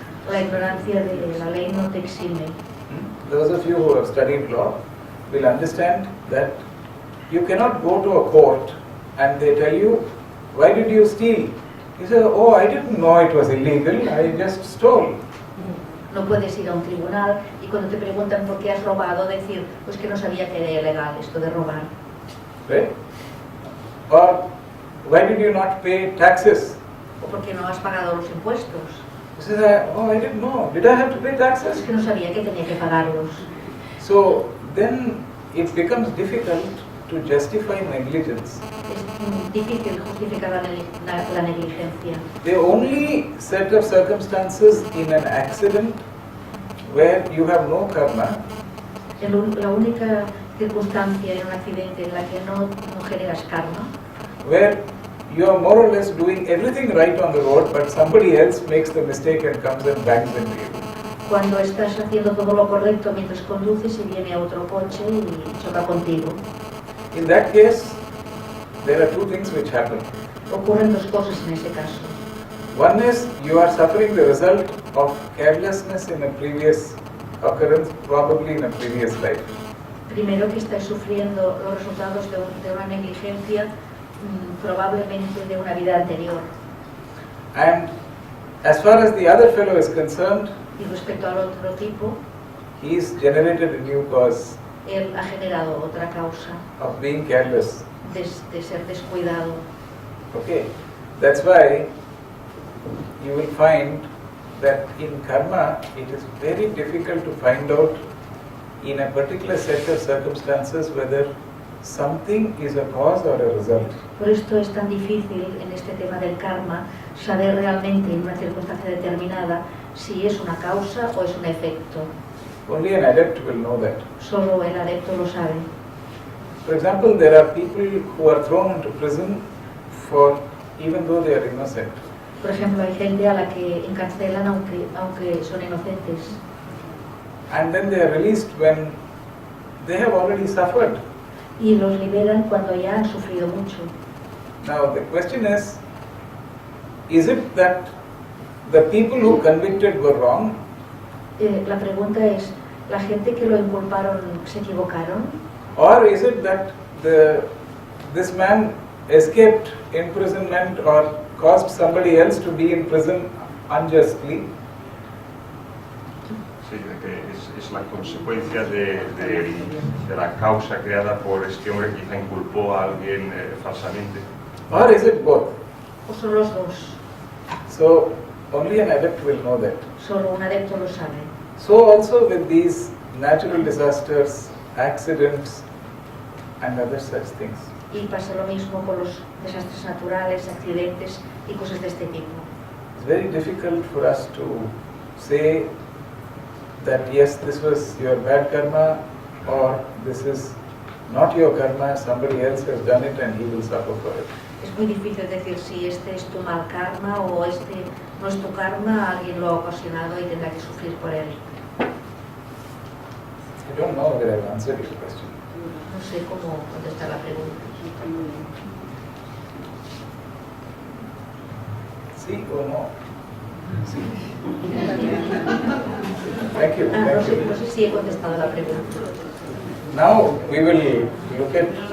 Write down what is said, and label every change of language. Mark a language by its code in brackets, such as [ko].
[es] La ignorancia de la ley no te exime. [en] Those of you who have studied law will understand that you cannot go to a court and they tell you, why did you steal? You say, oh, I didn't know it was illegal, I just stole. [es] No puedes ir a un tribunal y cuando te preguntan por qué has robado, decir, pues que no sabía que era ilegal esto de robar. [en] Right? Or, why did you not pay taxes? [es] O porque no has pagado los impuestos. [en] You say, oh, I didn't know. Did I have to pay [es] Es [en] taxes? [es] que no sabía que tenía que pagarlos. [en] So, then it becomes difficult to justify negligence. [es] Es difícil justificar la negligencia. [en] The only set of circumstances in an accident where you have no karma [es] La única circunstancia en un accidente en la que no generas karma, [en] where you are more or less doing everything right on the road, but somebody else makes the mistake and comes and bangs into you. [es] cuando estás haciendo todo lo correcto mientras conduces y viene otro coche y choca contigo. [en] In that case, there are two things which happen. [es] Ocurren dos cosas en ese caso. [en] One is you are suffering the result of carelessness in a previous occurrence, probably in a previous life. [es] Primero que estás sufriendo los resultados de una negligencia, probablemente de una vida anterior. [en] And as far as the other fellow is concerned, [es] Y respecto al otro tipo, [en] he's generated a new cause [es] él ha generado otra causa [en] of being careless. [es] de ser descuidado. [en] Okay, that's why you will find that in karma it is very difficult to find out in a particular set of circumstances whether something is a cause or a result. [es] Por esto es tan difícil en este tema del karma saber realmente en una circunstancia determinada si es una causa o es un efecto. [en] Only an adept will know that. [es] Solo el adepto lo sabe. [en] For example, there are people who are thrown into prison for even though they are innocent. [es] Por ejemplo, hay gente a la que encarcelan aunque son inocentes. [en] And then they are released when they have already suffered. [es] Y los liberan cuando ya han sufrido mucho. [en] Now the question is it that the people who convicted were wrong? [es] La pregunta es, ¿la gente que lo inculparon se equivocaron? [en] Or is it that this man escaped imprisonment or caused somebody else to be in prison unjustly? [es] Sí, que es la consecuencia de la causa creada por este hombre que quizá inculpó a alguien falsamente. [en] Or is it both? [es] ¿O son los dos? [en] So only an adept will know that. [es] Solo un adepto lo sabe. [en] So also with these natural disasters, accidents and other such things. [es] Y pasa lo mismo con los desastres naturales, accidentes y cosas de este tipo. [en] It's very difficult for us to say that yes, this was your bad karma or this is not your karma, somebody else has done it and he will suffer for it. [es] Es muy difícil decir si este es tu mal karma o este no es tu karma, alguien lo ha ocasionado y tendrá que sufrir por él. [en] I don't know whether I've answered your question. [es] No sé cómo contestar la pregunta. Sí o no? Sí. [en] Thank you. [es] No sé si he contestado la pregunta. [en] Now we will look at.